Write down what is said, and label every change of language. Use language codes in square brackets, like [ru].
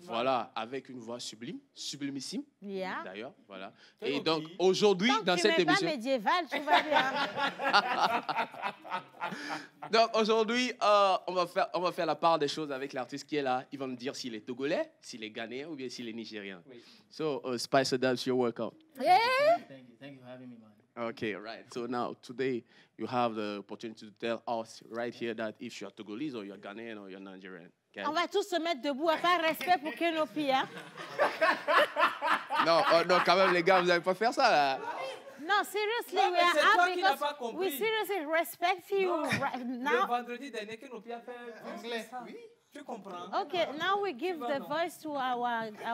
[fr] Voilà, avec une voix sublime, sublimissime, d'ailleurs, voilà. Et donc, aujourd'hui, dans cette émission... Pas médiéval, tu vas bien. Donc, aujourd'hui, on va faire la part des choses avec l'artiste qui est là. Il va me dire s'il est togolais, s'il est ghanéen ou bien s'il est nigérien. Oui. [en] So, Spicer Dads, you're welcome. Yeah. Thank you for having me, man. Okay, right. So now, today, you have the opportunity to tell us right here that if you're Togolese or you're Ghanaian or you're Nigerian. Okay? [fr] On va tous se mettre debout, à part respect pour Kenopi. Hein? Non, quand même, les gars, vous n'allez pas faire ça, là. [en] No, seriously, we are up because we seriously respect you now. [fr] Le vendredi dernier, Kenopi a fait anglais. Oui. Tu comprends? [en] Okay, now we give the voice to our